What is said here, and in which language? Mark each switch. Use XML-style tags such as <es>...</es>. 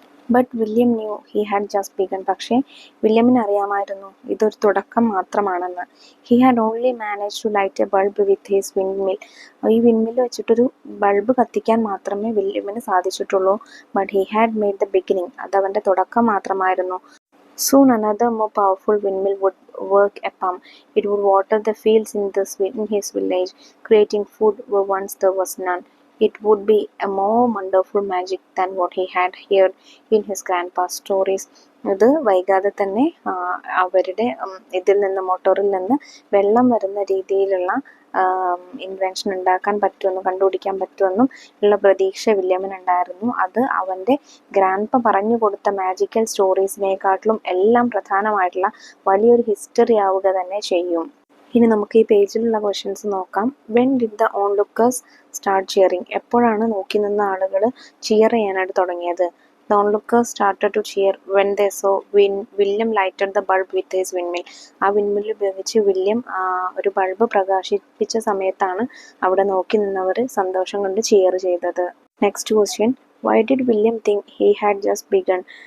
<en>But William knew he had just begun.</en> <ml>പക്ഷേ വില്യമിന് അറിയാമായിരുന്നു ഇതൊരു തുടക്കം മാത്രമാണെന്ന്.</ml> <en>He had only manage to light a bulb with his windmill.</en> <ml>ഈ വിൻഡ്മിൽ വെച്ചിട്ടൊരു ബൾബ് കത്തിക്കാൻ മാത്രമേ വില്യമിന് സാധിച്ചിട്ടുള്ളൂ.</ml> <en>But he had made the beginning.</en> <ml>അത് അവൻ്റെ തുടക്കം മാത്രമായിരുന്നു.</ml> <en>Soon another more powerful windmill would work a pump. It would water the fields in his village, creating food where once there was none. It would be a more wonderful magic than what he had heard in his grandpa's stories.</en> <ml>ഇത് വൈകാതെ തന്നെ അവരുടെ ഇതിൽ നിന്ന്, മോട്ടോറിൽ നിന്ന് വെള്ളം വരുന്ന രീതിയിലുള്ള ഇൻവെൻഷൻ ഉണ്ടാക്കാൻ പറ്റുമെന്നും കണ്ടുപിടിക്കാൻ പറ്റുമെന്നും ഉള്ള പ്രതീക്ഷ വില്യമിനുണ്ടായിരുന്നു. അത് അവൻ്റെ ഗ്രാൻഡ്പ പറഞ്ഞു കൊടുത്ത മാജിക്കൽ സ്റ്റോറീസിനെക്കാട്ടിലും എല്ലാം പ്രധാനമായിട്ടുള്ള വലിയൊരു ഹിസ്റ്ററി ആവുക തന്നെ ചെയ്യും. ഇനി നമുക്ക് ഈ പേജിലുള്ള ക്വസ്റ്റ്യൻസ് നോക്കാം.</ml> <en>When did the onlookers start cheering?</en> <ml>എപ്പോഴാണ് നോക്കി നിന്ന ആളുകൾ ചിയർ ചെയ്യാനായിട്ട് തുടങ്ങിയത്?</ml> <en>The onlookers started to cheer when they saw William lighted the bulb with his windmill.</en> <ml>ആ വിൻമിൽ ഉപയോഗിച്ച് വില്യം ഒരു ബൾബ് പ്രകാശിപ്പിച്ച സമയത്താണ് അവിടെ നോക്കി നിന്നവർ സന്തോഷം കൊണ്ട് ചിയർ ചെയ്തത്.</ml> <en>Next question. Why did William think he had just begun?</en>